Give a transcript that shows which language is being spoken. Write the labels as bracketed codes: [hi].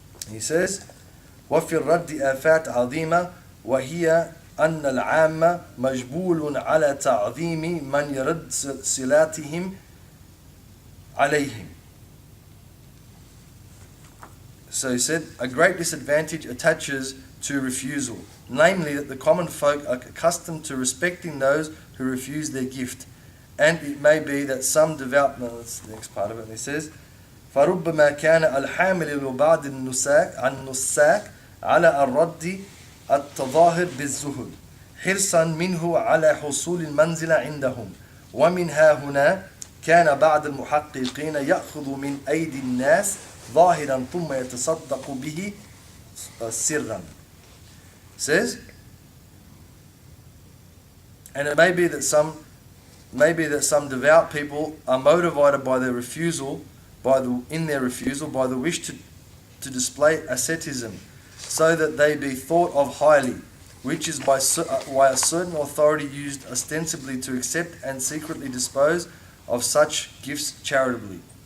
[en] He says, [ar] وَفِي الرَّدِّ آفَاتْ عَظِيمَةً وَهِيَ أَنَّ الْعَامَّ مَجْبُولٌ عَلَى تَعْظِيمِ مَنْ يَرَدْ صِلَاتِهِمْ عَلَيْهِمْ. [en] So he said, a great disadvantage attaches to refusal, namely that the common folk are accustomed to respecting those who refuse their gift. And it may be that some devout, no, that's the next part of it, and he says, [ar] فَرُبَّمَا كَانَ الْحَامِلِ لِبَعْضِ النُّسَاكِ عَلَى الرَّدِّ التَّظَاهِرِ بِالزُّهُدِ حِرْصًا مِنْهُ عَلَى حُصُولِ الْمَنْزِلَ عِنْدَهُمْ وَمِنْ هَا هُنَا كَانَ بَعْض الْمُحَقِّقِينَ يَأْخُذُ مِنْ أَيْدِي النَّاسِ ظَاهِرًا ثُمَّ يَتَصَدَّقُ بِهِ سِرًّا. [en] Says, and it may be that some devout people are motivated by their refusal, by the wish to display asceticism, so that they be thought of highly, which is why a certain authority used ostensibly to accept and secretly dispose of such gifts charitably.